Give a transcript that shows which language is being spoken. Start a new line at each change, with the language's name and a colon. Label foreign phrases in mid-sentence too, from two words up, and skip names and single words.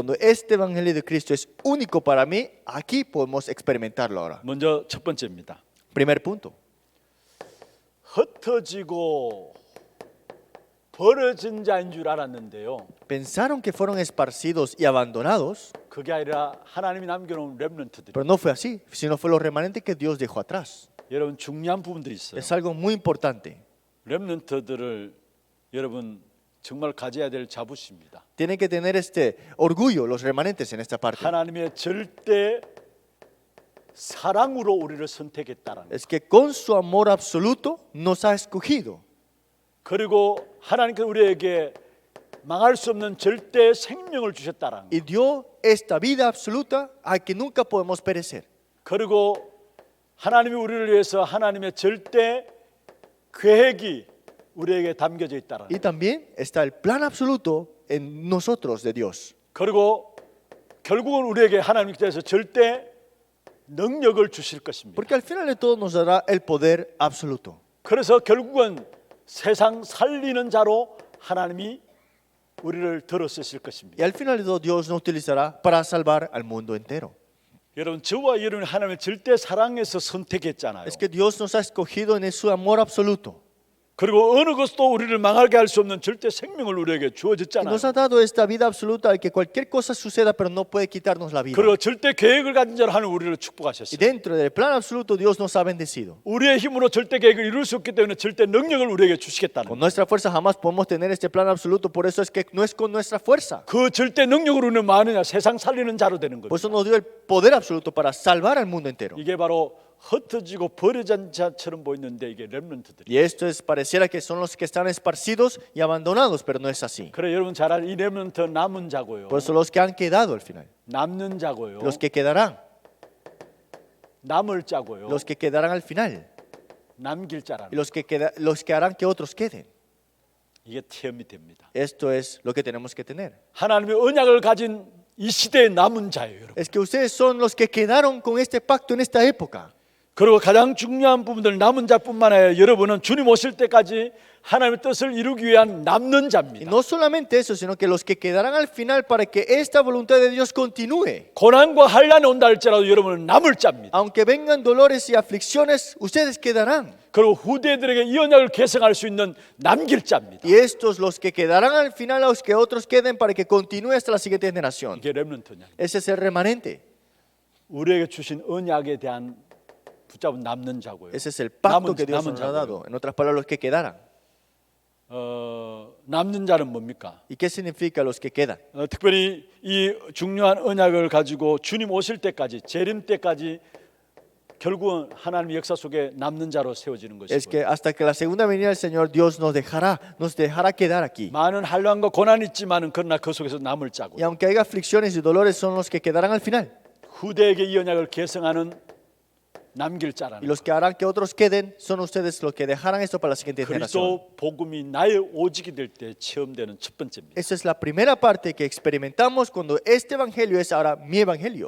Spanish: Cuando este evangelio de Cristo es único para mí, aquí podemos experimentarlo ahora.
Korean: 먼저 첫 번째입니다.
Spanish: Primer punto.
Korean: 흩어지고 버려진 자인 줄 알았는데요.
Spanish: Pensaron que fueron esparcidos y abandonados,
Korean: 그게 아니라 하나님이 남겨놓은 렘넌트들이.
Spanish: pero no fue así, sino fue los remanentes que Dios dejó atrás.
Korean: 여러분 중요한 부분들이 있어요.
Spanish: Es algo muy importante.
Korean: 렘넌트들을 여러분 정말 가져야 될 자부심입니다.
Spanish: Tienen que tener este orgullo los remanentes en esta parte.
Korean: 하나님의 절대 사랑으로 우리를 선택했다라는.
Spanish: Es que con su amor absoluto nos ha escogido.
Korean: 그리고 하나님께서 우리에게 망할 수 없는 절대 생명을 주셨다라는.
Spanish: Y dio esta vida absoluta a que nunca podemos perecer.
Korean: 그리고 하나님이 우리를 위해서 하나님의 절대 계획이 우리에게 담겨져 있다라는.
Spanish: Y también está el plan absoluto en nosotros de Dios.
Korean: 그리고 결국은 우리에게 하나님께서 절대 능력을 주실 것입니다.
Spanish: Porque al final de todo nos dará el poder absoluto.
Korean: 그래서 결국은 세상 살리는 자로 하나님이 우리를 들어 쓰실 것입니다.
Spanish: Y al final de todo Dios nos utilizará para salvar al mundo entero.
Korean: 여러분 저와 여러분이 하나님의 절대 사랑에서 선택했잖아요.
Spanish: Es que Dios nos ha escogido en su amor absoluto.
Korean: 그리고 어느 것도 우리를 망하게 할 수 없는 절대 생명을 우리에게
Spanish: Y
Korean: 주어졌잖아요.
Spanish: nos ha dado esta vida absoluta de que cualquier cosa suceda, pero no puede quitarnos la vida.
Korean: 그리고 절대 계획을 가진 자로 하나님 우리를
Spanish: Y
Korean: 축복하셨어요.
Spanish: dentro del plan absoluto Dios nos ha bendecido.
Korean: 우리의 힘으로 절대 계획을 이룰 수 없기 때문에 절대 능력을 우리에게 주시겠다는
Spanish: Con
Korean: 거예요.
Spanish: nuestra fuerza jamás podemos tener este plan absoluto, por eso es que no es con nuestra fuerza.
Korean: 그 절대 능력으로 우리는 마느냐 세상 살리는 자로 되는
Spanish: Por
Korean: 거예요.
Spanish: eso nos dio el poder absoluto para salvar al mundo entero.
Korean: 이게 바로 흩어지고 버려진 자처럼 보이는데 이게 렘넌트들이.
Spanish: Y esto es, pareciera que son los que están esparcidos y abandonados, pero no es así.
Korean: 그래 여러분 잘 아는 이 렘넌트 남은 자고요.
Spanish: Por eso los que han quedado al final,
Korean: 남는 자고요.
Spanish: los que quedarán,
Korean: 남을 자고요.
Spanish: los que quedarán al final,
Korean: 남길
Spanish: y
Korean: 자라는.
Spanish: los que harán que otros queden.
Korean: 이게 체험이 됩니다.
Spanish: Esto es lo que tenemos que tener.
Korean: 하나님의 언약을 가진 이 시대의 남은 자예요, 여러분.
Spanish: Es que ustedes son los que quedaron con este pacto en esta época.
Korean: 그리고 가장 중요한 부분들 남은 자뿐만 아니라 여러분은 주님 오실 때까지 하나님의 뜻을 이루기 위한 남는
Spanish: Y
Korean: 자입니다.
Spanish: no solamente eso, sino que los que quedarán al final para que esta voluntad de Dios continúe.
Korean: 고난과 환란이 온다 할지라도 여러분은 남을 자입니다.
Spanish: Aunque vengan dolores y aflicciones, ustedes quedarán.
Korean: 그리고 후대들에게 이 언약을 계승할 수 있는 남길 자입니다.
Spanish: Y estos, los que quedarán al final, a los que otros queden para que continúe hasta la siguiente generación.
Korean: 이게 렘넌트 언약.
Spanish: Ese es el remanente.
Korean: 우리에게 주신 언약에 대한 붙잡은 남는 자고요.
Spanish: Ese es el pacto que Dios
Korean: 남은
Spanish: nos ha
Korean: 자고요.
Spanish: dado. En otras palabras, los que quedaran.
Korean: 남는 자는 뭡니까?
Spanish: ¿Y qué significa los que quedan?
Korean: 특별히 이 중요한 언약을 가지고 주님 오실 때까지 재림 때까지 결국은 하나님의 역사 속에 남는 자로 세워지는
Spanish: Es
Korean: 것이고
Spanish: que hasta que la segunda venida del Señor, Dios nos dejará quedar aquí.
Korean: 많은 환란과 고난이 있지만은 그러나 그 속에서 남을 자고
Spanish: Y aunque haya aflicciones y dolores, son los que quedarán al final.
Korean: 후대에게 이 언약을 계승하는 남길
Spanish: Y
Korean: 자라는
Spanish: los que harán que otros queden, son ustedes los que dejarán esto para la siguiente generación.
Korean: 그리스도 복음이 나의 오직이 될 때 체험되는 첫 번째입니다.
Spanish: Esa es la primera parte que experimentamos cuando este evangelio es ahora mi evangelio.